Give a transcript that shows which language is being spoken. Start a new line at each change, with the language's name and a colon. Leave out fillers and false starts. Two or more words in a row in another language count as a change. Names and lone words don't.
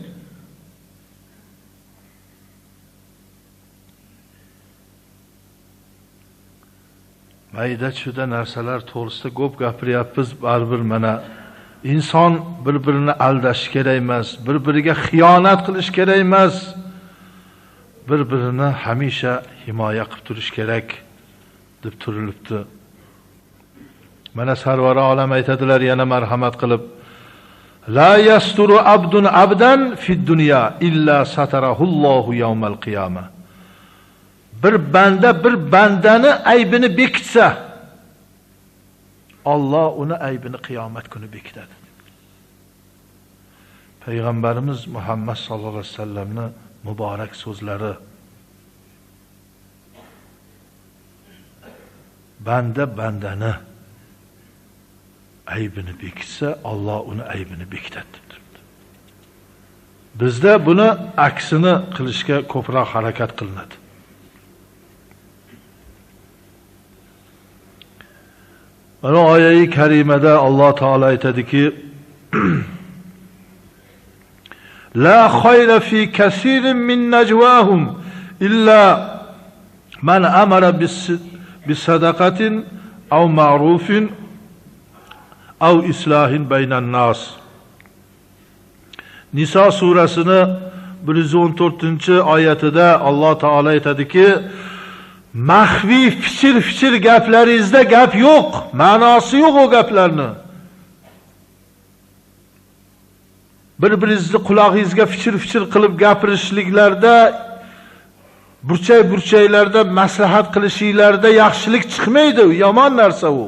Uzbek: Mayda-chuda narsalar to'g'risida ko'p gapiryapmiz, baribir mana inson bir-birini aldash kerak emas, bir-biriga xiyonat qilish kerak emas. Bir-birini hamisha himoya qilib turish kerak deb turilibdi. Mana Sarvari olam aytadilar yana marhamat qilib,
Arabic: لا يستر عبد عبدا في الدنيا إلا ستره الله يوم القيامة.
Uzbek: Bir bandani aybini bekitsa, Alloh uni aybini qiyomat kuni bekitadi. Payg'ambarimiz Muhammad
Arabic: صلى الله عليه وسلم
Uzbek: muborak so'zlari. Bandani aybini bekitsa, Alloh uni aybini bekitadi. Bizda buni aksini qilishga ko'proq harakat qilinadi. Mana oyat-i karimada Alloh taolo aytadiki,
Arabic: لا خير في كثير من نجواهم إلا من أمر بصدقة أو معروف أو إصلاح بين الناس.
Uzbek: Nisa surasini 114-oyatida Alloh taolo aytadiki, maxfiy fichir gaplaringizda gap yo'q, ma'nosi yo'q o gaplarni. Bir-biringizni qulog'ingizga fichir qilib gapirishliklarda, burchaklarda maslahat qilishinglarda yaxshilik chiqmaydi, yomon narsa u.